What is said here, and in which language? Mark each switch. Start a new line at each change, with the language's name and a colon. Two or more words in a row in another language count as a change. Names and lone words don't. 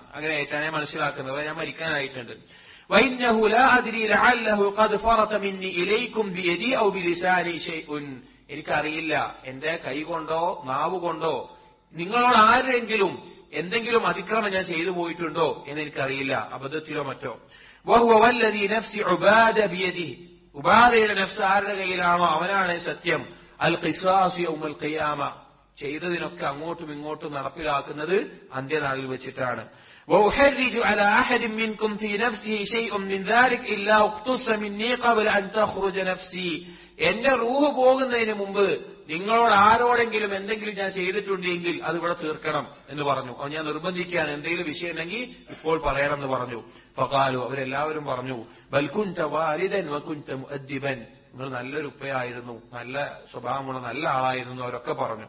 Malayalam: അങ്ങനെ ആയിട്ടാണ് ഞാൻ മനസ്സിലാക്കുന്നത്, ഞാൻ മരിക്കാനായിട്ടുണ്ട്.
Arabic: وإنه لا أدري لعله قد فرط مني إليكم بيدي أو بلساني شيء,
Malayalam: എനിക്കറിയില്ല എന്റെ കൈ കൊണ്ടോ നാവ് കൊണ്ടോ നിങ്ങളോട് ആരെങ്കിലും എന്തെങ്കിലും അതിക്രമം ഞാൻ ചെയ്തു പോയിട്ടുണ്ടോ എന്ന് എനിക്കറിയില്ല, അബദ്ധത്തിലോ മറ്റോ.
Arabic: وهو والذي نفس عبادة بيده,
Malayalam: ഉബാദയുടെ നഫ്സ് ആരുടെ കയ്യിലാണോ അവനാണ് സത്യം.
Arabic: القصاص يوم القيامة,
Malayalam: ചെയ്തതിനൊക്കെ അങ്ങോട്ടും ഇങ്ങോട്ടും നടപ്പിലാക്കുന്നത് അന്ത്യനാളിൽ വെച്ചിട്ടാണ്.
Arabic: وأحرج على أحد منكم في نفسه شيء من ذلك إلا اقتص مني قبل أن تخرج نفسي,
Malayalam: എന്റെ റൂഹ് പോകുന്നതിന് മുമ്പ് നിങ്ങളോട് ആരോടെങ്കിലും എന്തെങ്കിലും ഞാൻ ചെയ്തിട്ടുണ്ടെങ്കിൽ അത് ഇവിടെ തീർക്കണം എന്ന് പറഞ്ഞു. അത് ഞാൻ നിർബന്ധിക്കുകയാണ്, എന്തെങ്കിലും വിഷയം ഉണ്ടെങ്കിൽ ഇപ്പോൾ പറയണം എന്ന് പറഞ്ഞു. ഫഖാലു, അവരെല്ലാവരും പറഞ്ഞു,
Arabic: بل كنت والدا وكنت مؤدبا,
Malayalam: നിങ്ങൾ നല്ലൊരു ഉപ്പയായിരുന്നു, നല്ല സ്വഭാവമുള്ള നല്ല ആളായിരുന്നു, അവരൊക്കെ പറഞ്ഞു.